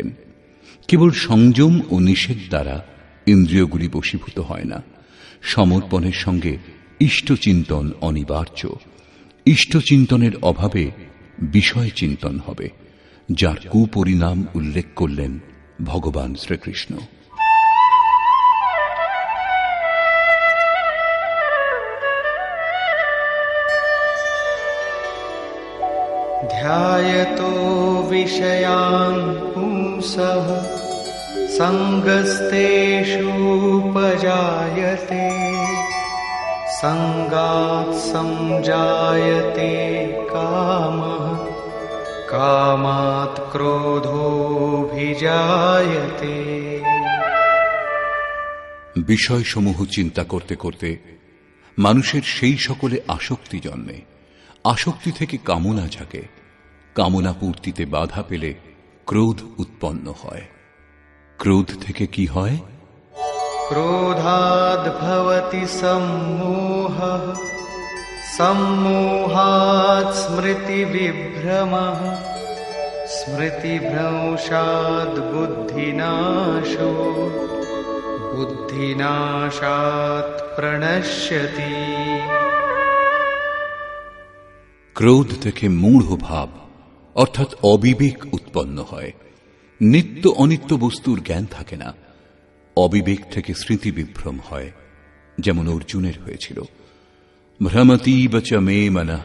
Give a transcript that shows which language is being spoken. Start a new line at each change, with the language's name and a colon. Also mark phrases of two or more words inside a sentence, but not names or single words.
Bangla: কেবল সংযম ও নিষেধ দ্বারা ইন্দ্রিয়গুলি বশীভূত হয় না। সমর্পণের সঙ্গে ইষ্টচিন্তন অনিবার্য। ইষ্টচিন্তনের অভাবে বিষয় চিন্তন হবে, যার কুপরিণাম উল্লেখ করলেন ভগবান শ্রীকৃষ্ণ।
Sanskrit: ध्यायतो विषयान् पुंसः सङ्गस्तेषूपजायते सङ्गात् संजायते कामः कामात् क्रोधोऽभिजायते।
Bangla: বিষয়সমূহ চিন্তা করতে করতে মানুষের সেই সকলে আসক্তি জন্মে। আসক্তি থেকে কামনা জাগে। কামনা পূর্তিতে বাধা পেলে ক্রোধ উৎপন্ন হয়। ক্রোধ থেকে কি হয়?
Sanskrit: क्रोधाद् भवति सम्मोहः सम्मोहात् स्मृतिविभ्रमः स्मृतिभ्रंशात् बुद्धिनाशो बुद्धिनाशात् प्रणश्यति।
Bangla: ক্রোধ থেকে মূঢ় ভাব অর্থাৎ অবিবেক উৎপন্ন হয়। নিত্য অনিত্য বস্তুর জ্ঞান থাকে না। অবিবেক থেকে স্মৃতি বিভ্রম হয়, যেমন অর্জুনের হয়েছিল।
Sanskrit: भ्रमतीव च मे मनः।